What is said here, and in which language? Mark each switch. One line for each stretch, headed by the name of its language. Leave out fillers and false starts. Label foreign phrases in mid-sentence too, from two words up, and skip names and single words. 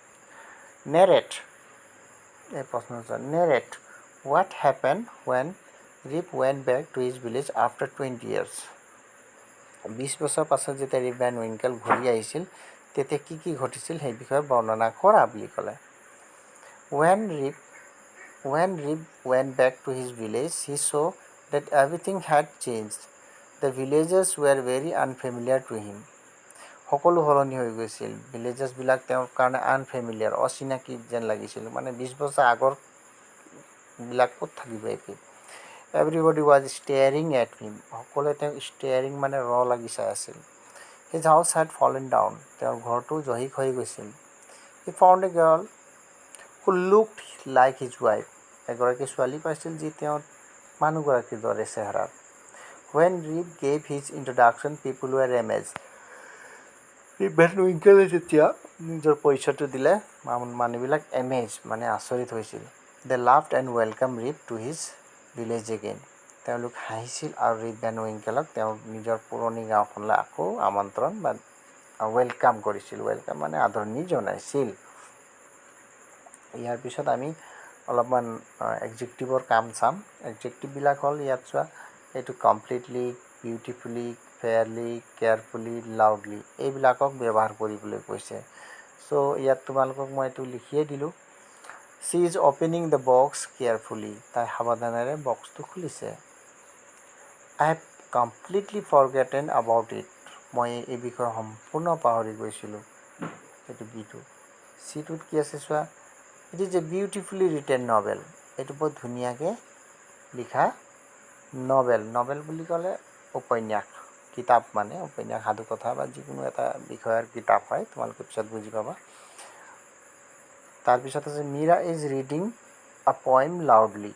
English: নেৰেট,
Assamese: এই প্ৰশ্ন
English: Narrate what happen when Rip went back to his village after 20 years.
Assamese: 20 বছৰ পাছত যেতিয়া ৰিপ এণ্ড উইংকেল ঘূৰি আহিছিল তেতিয়া কি কি ঘটিছিল সেই বিষয়ে বৰ্ণনা কৰা বুলি ক'লে.
English: When Rip went back to his village, he saw that everything had changed. The villagers were very unfamiliar to him.
Assamese: সকলো সলনি হৈ গৈছিল. ভিলেজাৰ্ছবিলাক তেওঁৰ কাৰণে আনফেমিলিয়াৰ, অচিনাকি যেন লাগিছিল. মানে 20 বছৰ আগৰ বিলাক ক'ত থাকিব এতিয়া.
English: Everybody was staring at him.
Assamese: সকলোৱে তেওঁক staring মানে লাগি চাই আছিল.
English: His house had fallen down.
Assamese: তেওঁৰ ঘৰটো জহিক হৈ গৈছিল.
English: He found a girl who looked like his wife.
Assamese: এগৰাকী ছোৱালী পাইছিল যি তেওঁৰ মানুহগৰাকীৰ দৰে চেহেৰাৰ.
English: When Rip gave his introduction, people were amazed.
Assamese: ৰিপ এণ্ড উইংকেলে যেতিয়া নিজৰ পৰিচয়টো দিলে মানুহবিলাক এমেজ মানে আচৰিত হৈছিল.
English: They laughed and welcomed Rip to his village again.
Assamese: তেওঁলোক হাঁহিছিল আৰু ৰিপ এণ্ড উইংকেলক তেওঁৰ নিজৰ পুৰণি গাঁওখনলৈ আকৌ আমন্ত্ৰণ বা ৱেলকাম কৰিছিল. ৱেলকাম মানে আদৰণি জনাইছিল. ইয়াৰ পিছত আমি অলপমান এডজেক্টিভৰ কাম চাম. এডজেক্টিভবিলাক হ'ল ইয়াত চোৱা, এইটো
English: completely, beautifully, fairly, carefully, loudly
Assamese: এইবিলাকক ব্যৱহাৰ কৰিবলৈ কৈছে. চ' ইয়াত তোমালোকক মই এইটো লিখিয়ে দিলোঁ.
English: She is opening the box carefully.
Assamese: তাই সাৱধানেৰে বক্সটো খুলিছে.
English: I have completely forgotten about it.
Assamese: মই এই বিষয়ে সম্পূৰ্ণ পাহৰি গৈছিলোঁ. এইটো বিটো. চিটোত কি আছে চোৱা,
English: It is a beautifully written novel.
Assamese: এইটো বৰ ধুনীয়াকৈ লিখা নভেল. নভেল বুলি ক'লে উপন্যাস, কিতাপ মানে উপন্যাস, সাধুকথা বা যিকোনো এটা বিষয়ৰ কিতাপ হয়. তোমালোকে পিছত বুজি পাবা. তাৰপিছত আছে
English: Meera is reading a poem loudly.